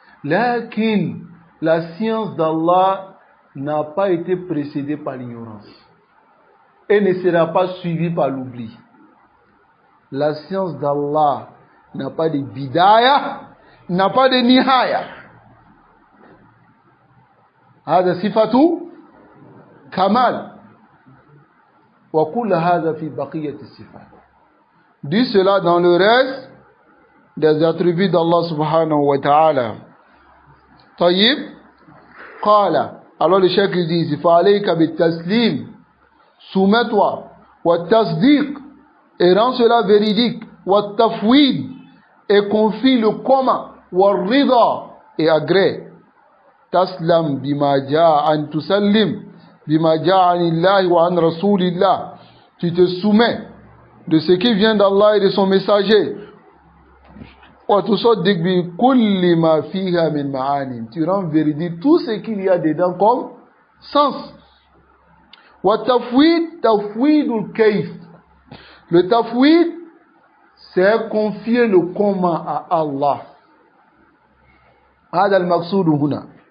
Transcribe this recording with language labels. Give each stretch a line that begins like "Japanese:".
French: Lakin, la science d'Allah n'a pas été précédée par l'ignorance et ne sera pas suivie par l'oubli. La science d'Allah n'a pas de bidaya, n'a pas de nihaya.
Arabic: هذا صفة كمال وكل هذا في بقية الصفات.
French: Dit cela dans le reste des attributs d'Allah subhanahu wa ta'ala.
Arabic: طيب قال.
French: Alors le cheikh il dit
Arabic: فعليك بالتسليم,
French: soumets-toi, والتصديق, et rends cela véridique, والتفويض, et confie le comment, والرضا, et agrée.
Arabic: تسلم بما جاء أن تسلم بما جاء عن الله وعن رسول الله.
French: Tu te soumets de ce qui vient d'Allah et de son messager.
Arabic: وتصدق بكل ما فيها من معاني.
French: Tu rends véridique tout ce qu'il y a dedans comme sens.
Arabic: والتفويض تفويض الكيف.
French: Le tafwid, c'est confier le comment à Allah.
Arabic: هذا المقصود هنا.